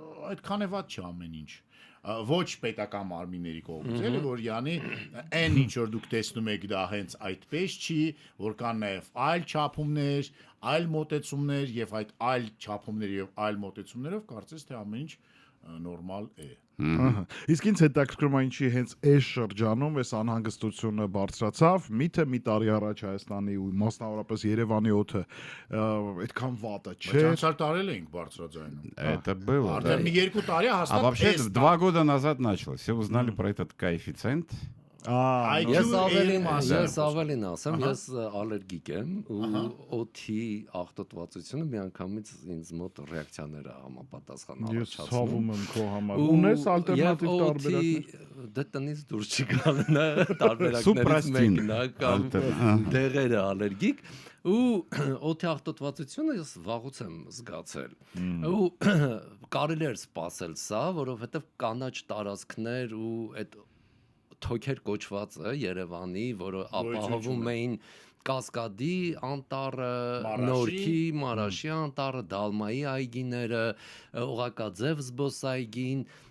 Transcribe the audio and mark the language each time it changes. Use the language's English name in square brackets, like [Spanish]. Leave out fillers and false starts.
[Armenian] այդքան է վատ չի ամեն ինչ։ Ոչ պետական մարմինների կողմից, էլի որ յանի այն ինչ որ դուք տեսնում եք դա հենց այդպես չի, որ կան նաև այլ չափումներ, այլ մոտեցումներ եւ այդ այլ չափումներ եւ այլ մոտեցումներով կարծես թե ամեն ինչ նորմալ է։ Իսկ ինձ հետաքրքրում է ինչի հենց այս շրջանում այս անհանգստությունը բարձրացավ, միթե մի տարի առաջ Հայաստանի ու մասնավորապես Երևանի օդը այդքան վատ է, չէ՞։ Բայց անցյալ տարել ենք բարձրաձայնում։ [Russian] Это было, да. [Armenian] Արդեն մի 2 տարի [Russian] А [Armenian] հաստատ [Russian] вообще 2 года назад началось. Все узнали про этот коэффициент. [Armenian] Ես ավելին ասեմ, ես ալերգիկ եմ ու օդի աղտոտվածությունը միանգամից ինձ մոտ ռեակցիաներ է համապատասխան Ես առաջացնում։ ցավում եմ քո համար։ Ունես ալտերնատիվ տարբերակներ։ Դե տնից դուրս չգալն է տարբերակներից մեկն է կամ դեղերը ալերգիկ ու օդի աղտոտվածությունը ես վաղուց եմ զգացել։ Ու կարելի էր սպասել սա, որովհետև կանաչ տարածքներ ու այդ թոքեր կոչվածը Երևանի, որը ապահովում էին Կասկադի անտառը, Նորքի, Մարաշի անտառը, Դալմայի այգիները, Օղակաձև զբոսայգին,